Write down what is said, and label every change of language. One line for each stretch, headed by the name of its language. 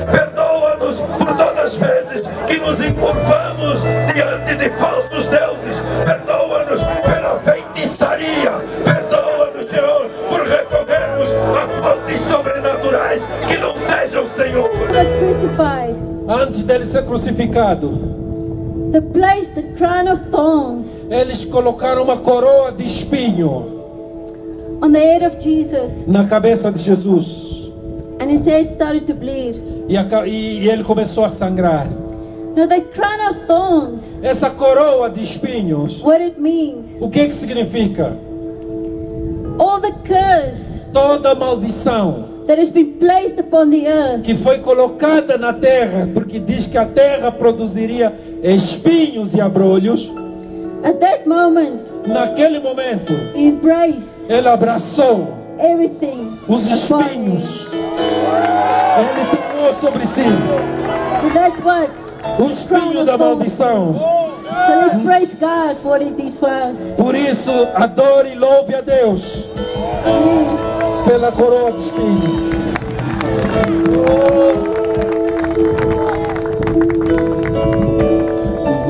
Portuguese: Perdoa-nos por todas as vezes que nos encurvamos diante de falsos deuses. Perdoa-nos pela feitiçaria. Perdoa-nos, Senhor, por recorrermos a fontes sobrenaturais que não sejam, Senhor.
English: He was crucified.
Portuguese: Antes dele ser crucificado,
English: They placed the crown of thorns
Portuguese: eles colocaram uma coroa de espinho
English: on the head of Jesus,
Portuguese: na cabeça de Jesus.
English: and his head started to bleed.
Portuguese: E ele começou a sangrar.
English: Now, the crown of thorns,
Portuguese: Essa coroa de espinhos,
English: what it means,
Portuguese: o que significa?
English: all the curse
Portuguese: toda maldição
English: that has been placed upon the earth,
Portuguese: que foi colocada na terra, porque diz que a terra produziria espinhos e abrolhos.
English: at that moment,
Portuguese: Naquele momento,
English: he embraced
Portuguese: ele abraçou
English: everything
Portuguese: os
English: upon him.
Portuguese: espinhos. Ele tomou sobre si
English: So that's what.
Portuguese: o espinho da maldição.
English: So let's praise God for what He did for us.
Portuguese: Por isso, adore e louve a Deus pela coroa de espinhos.